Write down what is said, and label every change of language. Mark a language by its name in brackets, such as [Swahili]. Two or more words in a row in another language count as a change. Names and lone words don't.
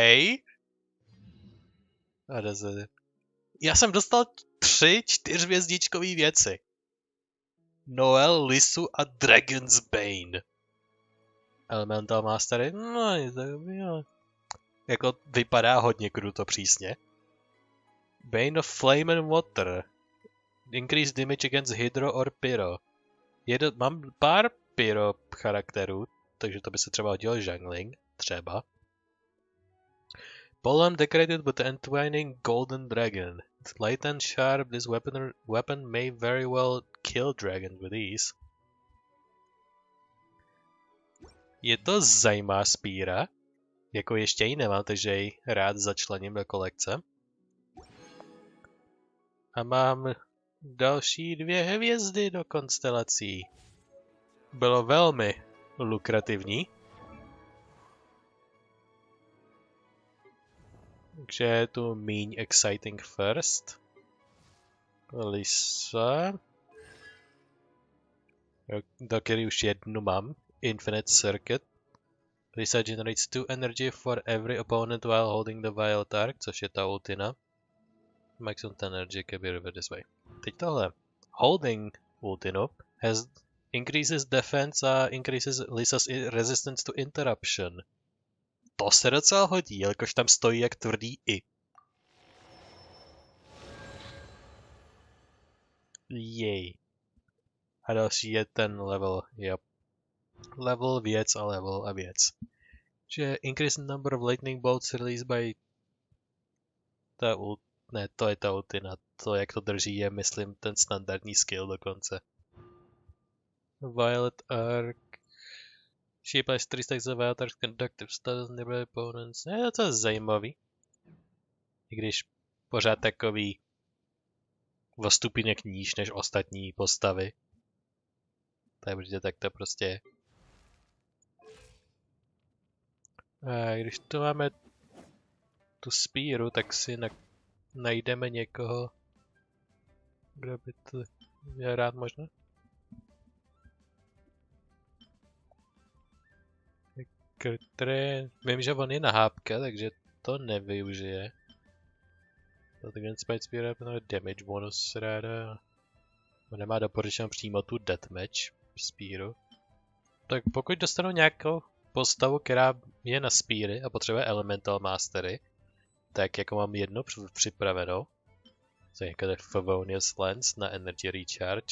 [Czech] Já jsem dostal 3 4hvězdičkové věci. Noel, Lisu a Dragon's Bane. [English] Elemental Mastery? [Czech] No, jako vypadá hodně kruto přísně. [English] Bane of Flame and Water. Increase damage against Hydro or Pyro. [Czech] Mám pár Pyro charakterů, takže to by se třeba hodilo Jungling. Třeba. [English] Poem decorated with the entwining golden dragon. It's light and sharp, this weapon may very well kill dragons with ease. [Czech] Je to zajímavá spíra. Jako ještě ji nemám, takže ji rád začlením do kolekce. A mám další 2 hvězdy do konstelací. Bylo velmi lukrativní. Takže je tu míň [English] exciting first. [Czech] Lisa. Do který už jednu mám. [English] Infinite Circuit. Lisa generates 2 energy for every opponent while holding the Violet Arc, [Czech] což je ta ultina. [English] Maximum energy can be reversed this way. [Czech] Teď tohle. [English] Holding ultinu increases defense a increases Lisa's resistance to interruption. [Czech] To se docela hodí, jelikož tam stojí jak tvrdý i. Jej. A další je ten level, level, věc a level a věc. [English] Že increase number of lightning bolts released by [Czech] ne, to je ta ultina. To, jak to drží, je, myslím, ten standardní skill dokonce. [English] Violet Arc. She applies 3 stacks of Violet Arc conductive status nearby opponents. [Czech] Je to zajímavý. I když pořád takový o stupinek níž než ostatní postavy. Takže tak to prostě je. A když tu máme tu spíru, tak si najdeme někoho, kdo by to měl rád možná. Vím, že on je nahápka, takže to nevyužije. [English] Against Spite Spear, damage bonus ráda. [Czech] On nemá doporučenou přímo tu deathmatch spíru. Tak pokud dostanu nějakou postavu, která je na spíry a potřebuje [English] elemental mastery, [Czech] tak jako mám jednu připravenou. To je jako Favonius Lens na [English] energy recharge.